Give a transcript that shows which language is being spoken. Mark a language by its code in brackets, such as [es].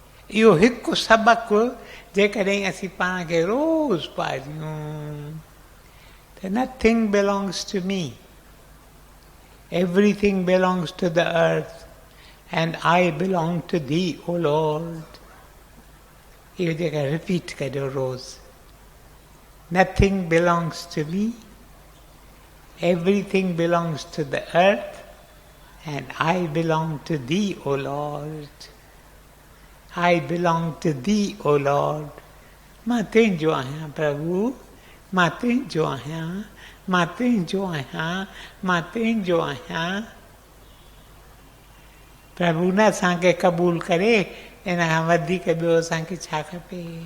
[sd] इहो हिकु सबक़ु जेकॾहिं असीं पाण खे रोज़ पाढ़ियूं त [en] Nothing belongs to me, everything belongs to the earth and I belong to thee, O Lord. [sd] इहो जेका रिपीट करियो रोज़। [en] Nothing belongs to me, everything belongs to the earth and I belong to thee, O Lord. I belong to thee, O Lord. [sd] मां तुंहिंजो आहियां प्रभु, मां तुंहिंजो आहियां, मां तुंहिंजो आहियां, मां तुंहिंजो आहियां। प्रभु न असांखे क़बूल करे, इन खां वधीक ॿियो असांखे छा खपे।